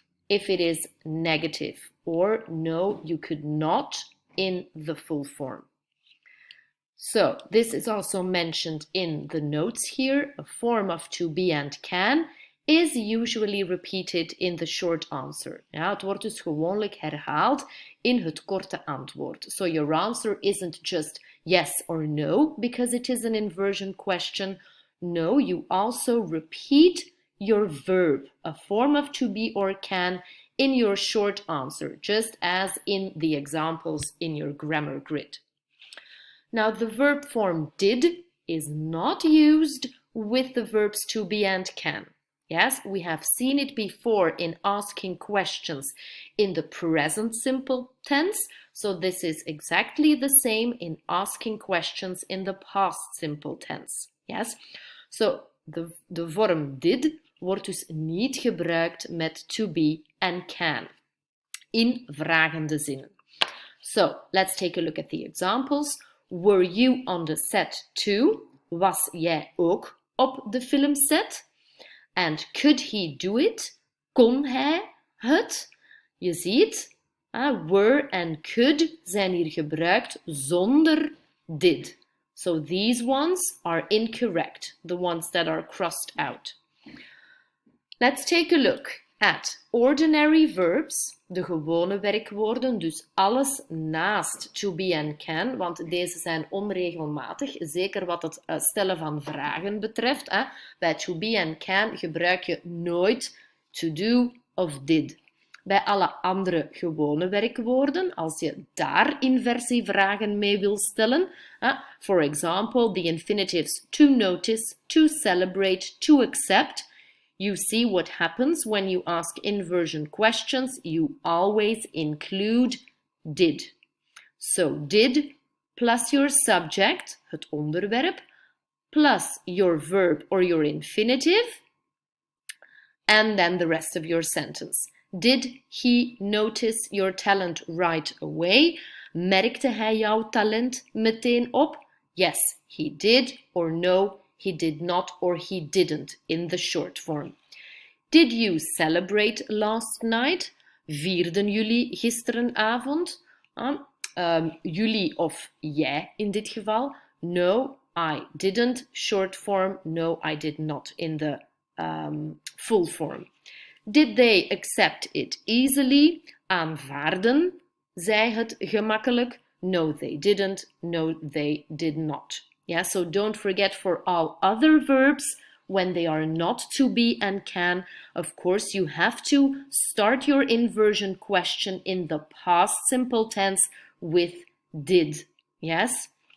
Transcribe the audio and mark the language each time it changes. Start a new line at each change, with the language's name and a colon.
English: If it is negative, or no, you could not, in the full form. So this is also mentioned in the notes here. A form of to be and can is usually repeated in the short answer.
Dutch: Ja, het wordt dus gewoonlijk herhaald in het korte antwoord.
English: So your answer isn't just yes or no, because it is an inversion question. No, you also repeat your verb, a form of to be or can, in your short answer, just as in the examples in your grammar grid. Now, the verb form did is not used with the verbs to be and can. Yes, we have seen it before in asking questions in the present simple tense, so this is exactly the same in asking questions in the past simple tense.
Dutch: Yes, so de vorm did wordt dus niet gebruikt met to be and can in vragende zinnen.
English: So, let's take a look at the examples. Were you on the set too?
Dutch: Was jij ook op de filmset?
English: And could he do it?
Dutch: Kon hij het? Je ziet, were and could zijn hier gebruikt zonder did.
English: So these ones are incorrect, the ones that are crossed out. Let's take a look at ordinary verbs,
Dutch: de gewone werkwoorden, dus alles naast
English: to be and can,
Dutch: want deze zijn onregelmatig, zeker wat het stellen van vragen betreft. Bij to be and can gebruik je nooit to do of did. Bij alle andere gewone werkwoorden, als je daar inversievragen mee wil stellen,
English: for example, the infinitives to notice, to celebrate, to accept, you see what happens when you ask inversion questions. You always include did. So did plus your subject,
Dutch: het onderwerp,
English: plus your verb or your infinitive, and then the rest of your sentence. Did he notice your talent right away?
Dutch: Merkte hij jouw talent meteen op?
English: Yes, he did, or no, he did not, or he didn't in the short form. Did you celebrate last night?
Dutch: Vierden jullie gisterenavond? Jullie of jij in dit geval.
English: No, I didn't. Short form, no, I did not in the full form. Did they accept it easily? Aanvaarden zij het gemakkelijk? No, they didn't. No, they did not. Yeah, so don't forget for all other verbs, when they are not to be and can, of course, you have to start your inversion question in the past simple tense with did. Yes?